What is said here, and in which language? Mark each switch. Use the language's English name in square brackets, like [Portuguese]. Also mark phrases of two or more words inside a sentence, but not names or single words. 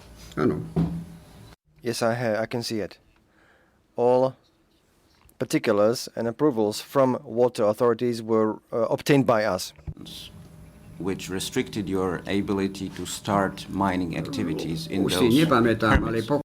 [Slovak] Ano. [English] Yes, I can see it. All particulars and approvals from water authorities were obtained by us. Which restricted your ability to start mining activities in [Slovak] Už si [English] those [Slovak] nepamätám, ale [English] permits.